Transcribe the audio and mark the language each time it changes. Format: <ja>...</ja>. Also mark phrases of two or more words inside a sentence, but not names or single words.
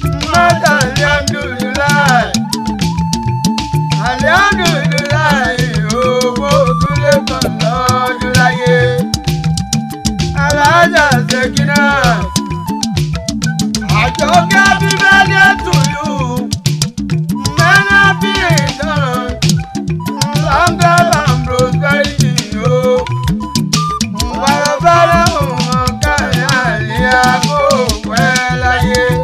<yo>Mọ́tà ní Alhamdulillah. Alhamdulillah, owó tún lé kan lọ́dún láyé.</yo> <en>Alájà Ṣèkínà, Àjọkẹ́ happy birthday to you. Many happy returns, long life and prosperity,</en> <yo>o. Bàbá rẹ̀ ò mọ̀ káyà ní àgbo pẹ́ láyé.</yo>